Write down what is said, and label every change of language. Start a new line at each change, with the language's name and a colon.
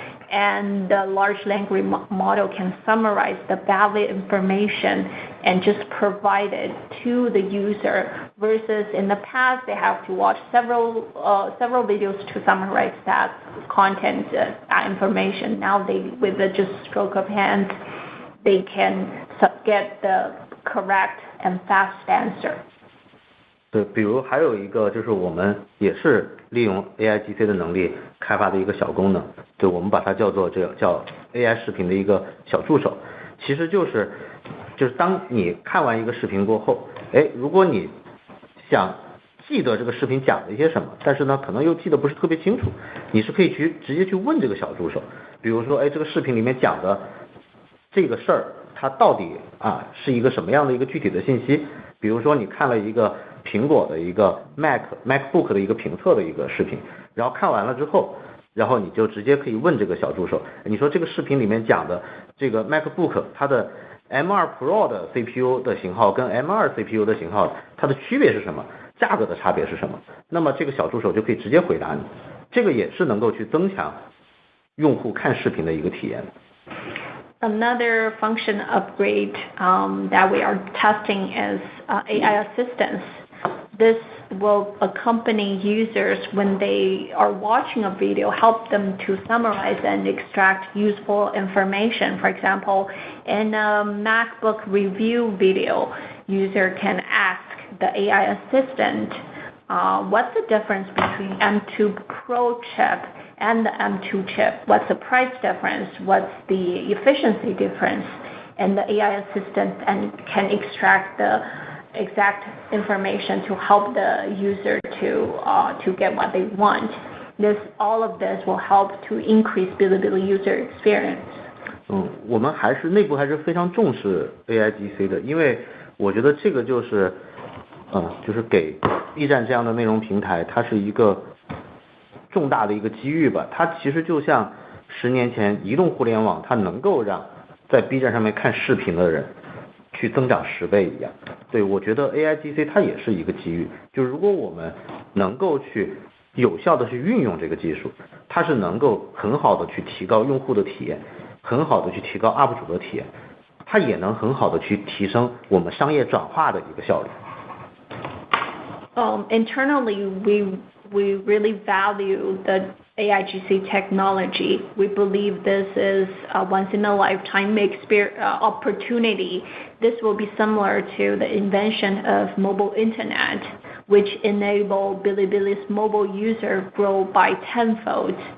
English: And the large language model can summarize the valid information and just provide it to the user, versus in the past they have to watch several videos to summarize that content, that information. Now with the just stroke of hand, they can get the correct and fast answer.
Chinese: 对，比如还有一个就是我们也是利用 AIGC 的能力开发的一个小功能，对，我们把它叫做叫 AI 视频的一个小助手。其实就是当你看完一个视频过后，如果你想记得这个视频讲了一些什么，但是呢可能又记得不是特别清楚，你是可以直接去问这个小助手。比如说这个视频里面讲的这个事儿它到底是一个什么样的一个具体的信息。比如说你看了一个苹果的一个 MacBook 的一个评测的一个视频，然后看完了之后，然后你就直接可以问这个小助手，你说这个视频里面讲的这个 MacBook 它的 M2 Pro 的 CPU 的型号跟 M2 CPU 的型号它的区别是什么，价格的差别是什么，那么这个小助手就可以直接回答你，这个也是能够去增强用户看视频的一个体验。
English: Another function upgrade that we are testing is AI assistance. This will accompany users when they are watching a video, help them to summarize and extract useful information. For example, in a MacBook review video, user can ask the AI assistant, what's the difference between M2 Pro chip and the M2 chip? What's the price difference? What's the efficiency difference? And the AI assistant can extract the exact information to help the user to get what they want. All of this will help to increase Bilibili user experience.
Chinese: 我们内部还是非常重视 AIGC 的，因为我觉得这个就是给 B 站这样的内容平台，它是一个重大的一个机遇吧。它其实就像 10年前移动互联网它能够让在 B 站上面看视频的人去增长10倍一样。对，我觉得 AIGC 它也是一个机遇，就如果我们能够去有效的去运用这个技术，它是能够很好的去提高用户的体验，很好的去提高 UP 主的体验，它也能很好的去提升我们商业转化的一个效率。
English: Internally, we really value the AIGC technology. We believe this is a once-in-a-lifetime opportunity. This will be similar to the invention of mobile internet, which enabled Bilibili's mobile user grow by tenfold.